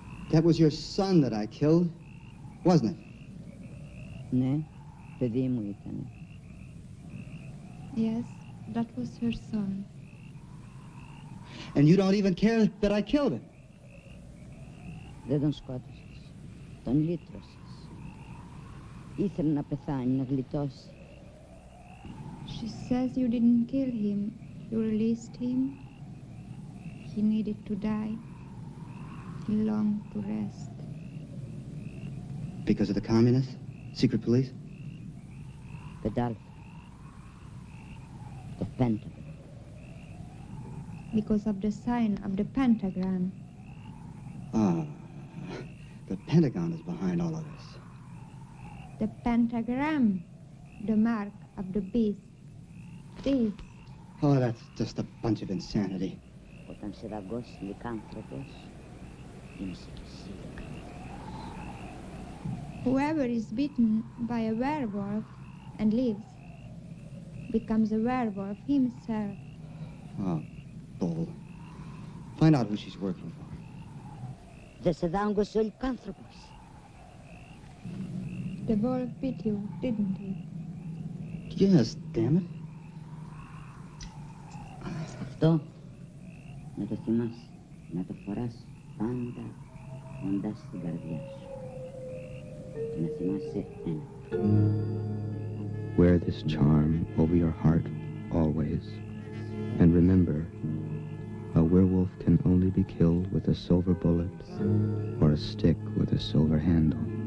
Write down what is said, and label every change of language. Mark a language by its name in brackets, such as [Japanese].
[English] That was your son that I killed, wasn't it? [Greek] Ne, παιδί μου ήταν. [English] Yes, that was her son. And you don't even care that I killed him. [Greek] Δεν τον σκότωσες. Τον λύτρωσες. Ήθελε να πεθάνει, να γλιτώσει. [English] She says you didn't kill him. You released him. He needed to die. He longed to rest. Because of the communists? Secret police? [Greek] Πεντάλφα. Το Pentagon. [English] Because of the sign of the pentagram. Ah, the Pentagon is behind all of this. The pentagram, the mark of the beast. This Oh, that's just a bunch of insanity. [Greek] Όταν σε δαγκώσει λυκάνθρωπος, είναι σε κυσίδα. [English] Whoever is bitten by a werewolf and lives becomes a werewolf himself. Oh, bull. Find out who she's working for. [Greek] Δεν σε δάγκωσε ο λυκάνθρωπος. [English] The wolf bit you, didn't he? Yes, damn it. [Greek] Αυτό να το θυμάσαι, να το φοράς πάντα κοντά στην καρδιά σου. Και να θυμάσαι ένα. [English] Wear this charm over your heart always, and remember, a werewolf can only be killed with a silver bullet or a stick with a silver handle.